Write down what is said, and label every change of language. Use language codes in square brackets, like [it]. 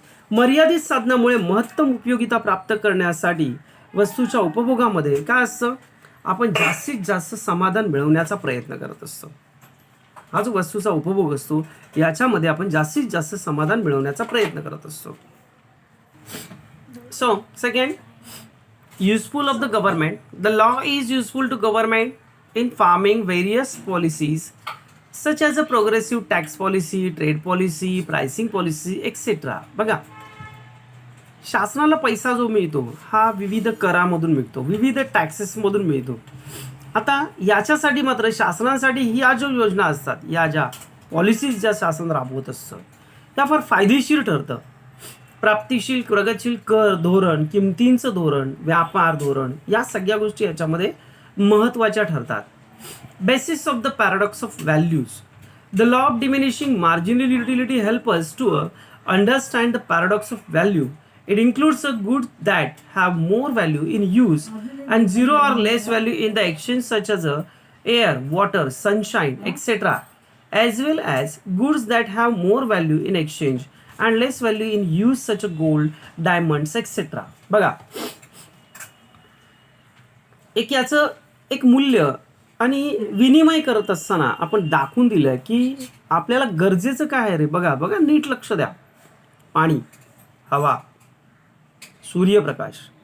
[mr] मर्यादित साधनामुळे महत्तम उपयोगिता प्राप्त करण्यासाठी वस्तूच्या उपभोगामध्ये काय असतं, आपण जास्तीत जास्त समाधान मिळवण्याचा प्रयत्न करत असतो. हा जो वस्तूचा उपभोग असतो याच्यामध्ये आपण जास्तीत जास्त समाधान मिळवण्याचा प्रयत्न करत असतो. [en] So second, useful of the government. The law is useful to government in farming various policies such as a progressive tax policy, trade policy, pricing policy, etc. [mr] बघा, शासनाला पैसा जो मिळतो हा विविध करामधून मिळतो, विविध टॅक्सेसमधून मिळतो. आता याच्यासाठी मात्र शासनासाठी ह्या ज्या योजना असतात, या ज्या पॉलिसीज ज्या शासन राबवत असतं त्या फार फायदेशीर ठरतं. प्राप्तिशील प्रगतशील कर धोरण, किमतींचं धोरण, व्यापार धोरण, या सगळ्या गोष्टी याच्यामध्ये महत्त्वाच्या ठरतात. [en] Basis of the paradox of values. The law of diminishing marginal utility help us to understand the paradox of value. It includes a goods that have more value in use and zero or less value in the exchange, such as air, water, sunshine, etc., as well as goods that have more value in exchange and less value in use, such as gold, diamonds, etc. [mr] बघा, एक याचं एक मूल्य आणि विनिमय करत असताना आपण दाखवून दिलं की आपल्याला गरजेचं काय आहे रे. बघा बघा, नीट लक्ष द्या. पाणी, हवा, सूर्यप्रकाश.